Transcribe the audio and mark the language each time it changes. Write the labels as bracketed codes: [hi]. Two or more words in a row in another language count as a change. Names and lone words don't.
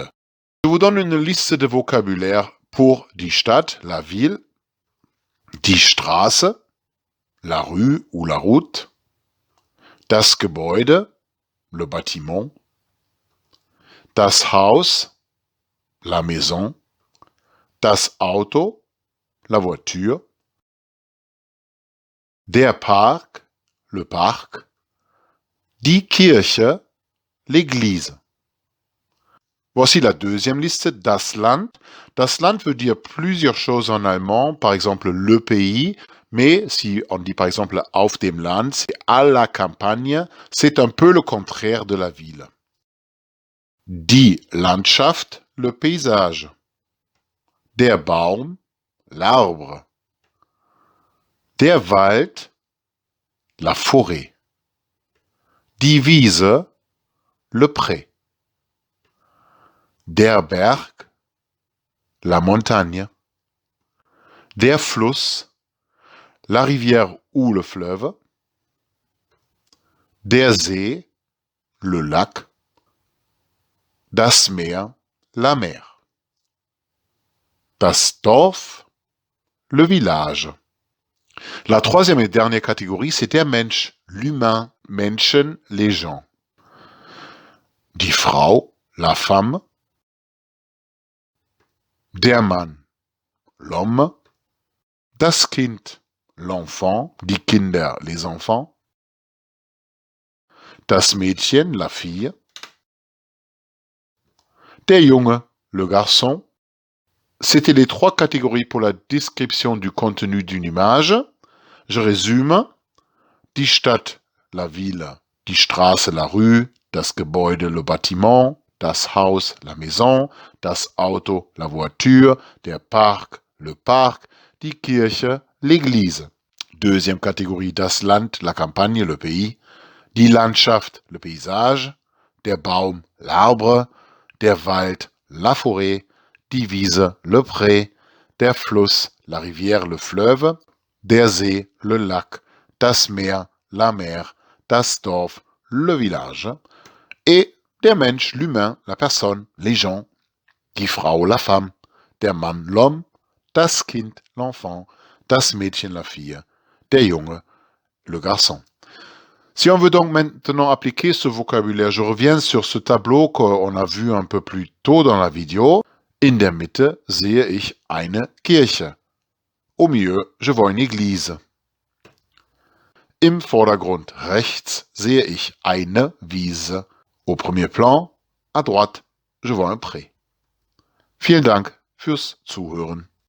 [fr] Je vous donne une liste de vocabulaire pour [de] die Stadt, [fr] la ville, [de] die Straße, [fr] la rue ou la route, [de] das Gebäude, [fr] le bâtiment, [de] das Haus, [fr] la maison, [de] das Auto, [fr] la voiture, [de] der Park, [fr] le parc, [de] die Kirche, [fr] l'église. Voici la deuxième liste, [de] das Land. Das Land [fr] veut dire plusieurs choses en allemand, par exemple le pays, mais si on dit par exemple [de] auf dem Land, [fr] c'est à la campagne, c'est un peu le contraire de la ville. [de] Die Landschaft, [fr] le paysage. [de] Der Baum, l'arbre. Der Wald, [fr] la forêt. [de] Die Wiese, [fr] le pré. [de] Der Berg, [fr] la montagne. [de] Der Fluss, [fr] la rivière ou le fleuve. [de] Der See, [fr] le lac. [de] Das Meer, [fr] la mer. [de] Das Dorf, [fr] le village. La troisième et dernière catégorie, c'est [de] der Mensch, [fr] l'humain, Menschen, les gens. [de] Die Frau, [fr] la femme. [de] Der Mann, l'homme. Das Kind, l'enfant, die Kinder, [fr] les enfants. [de] Das Mädchen, [fr] la fille. [de] Der Junge, [fr] le garçon. C'était les trois catégories pour la description du contenu d'une image. Je résume. [de] Die Stadt, [fr] la ville. [de] Die Straße, [fr] la rue. [de] Das Gebäude, [fr] le bâtiment. [de] Das Haus, [fr] la maison. [de] Das Auto, [fr] la voiture. [de] Der Park, [fr] le parc. [de] Die Kirche, [fr] l'église. Deuxième catégorie, [de] das Land, [fr] la campagne, le pays. [de] Die Landschaft, [fr] le paysage. [de] Der Baum, l'arbre. Der Wald, [fr] la forêt. [de] Die Wiese, [fr] le pré. [de] Der Fluss, [fr] la rivière, le fleuve. [de] Der See, [fr] le lac. [de] Das Meer, [fr] la mer. [de] Das Dorf, [fr] le village. [de] Et der Mensch, [fr] l'humain, la personne, les gens. [de] Die Frau, [fr] la femme. [de] Der Mann, l'homme. Das Kind, l'enfant. Das Mädchen, [fr] la fille. [de] Der Junge, [fr] le garçon. Si on veut donc maintenant appliquer ce vocabulaire, je reviens sur ce tableau qu'on a vu un peu plus tôt dans la vidéo. [de] In der Mitte sehe ich eine Kirche. [fr] Au milieu, je vois une église. [de] Im Vordergrund rechts sehe ich eine Wiese. [fr] Au premier plan, à droite, je vois un pré. [de] Vielen Dank fürs Zuhören.